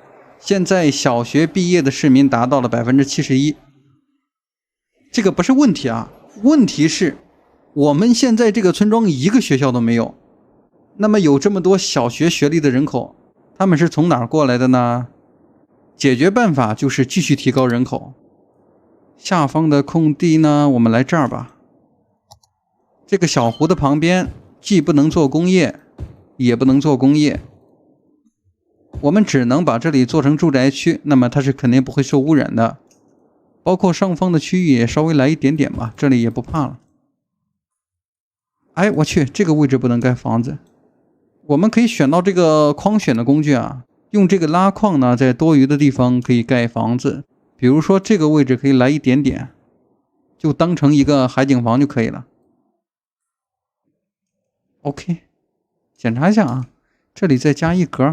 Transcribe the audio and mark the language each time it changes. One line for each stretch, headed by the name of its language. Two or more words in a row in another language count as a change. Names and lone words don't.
Chinese: 現在小學畢業的市民達到了71%，這個不是問題啊，問題是我們現在這個村莊一個學校都沒有，那麼有這麼多小學學歷的人口，他們是從哪兒過來的呢？解決辦法就是繼續提高人口。下方的空地呢，我們來這兒吧。這個小湖的旁邊既不能做工業，也不能做工業。我們只能把這裡做成住宅區，那麼它是肯定不會受污染的。包括上方的區域也稍微來一點點吧，這裡也不怕了。哎，我去，這個位置不能蓋房子。我們可以選到這個礦選的工具啊，用這個拉礦呢，在多餘的地方可以蓋房子。比如說這個位置可以來一點點，就當成一個海景房就可以了。OK， 檢查一下啊，這裡再加一格。